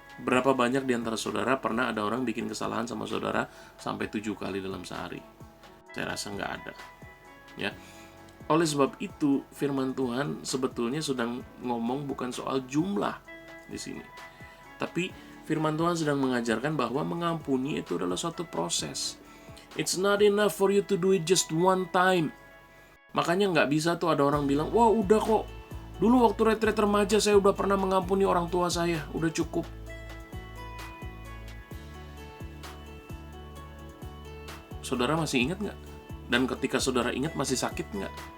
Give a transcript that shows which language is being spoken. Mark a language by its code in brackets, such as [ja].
[id] Berapa banyak di antara saudara pernah ada orang bikin kesalahan sama saudara sampai 7 kali dalam sehari? Saya rasa nggak ada. Ya. Oleh sebab itu, firman Tuhan sebetulnya sedang ngomong bukan soal jumlah di sini. Tapi firman Tuhan sedang mengajarkan bahwa mengampuni itu adalah suatu proses. [en] It's not enough for you to do it just one time. [id] Makanya nggak bisa tuh ada orang bilang, wah udah kok, dulu waktu retret remaja saya udah pernah mengampuni orang tua saya, udah cukup. Saudara masih ingat nggak? Dan ketika saudara ingat masih sakit nggak?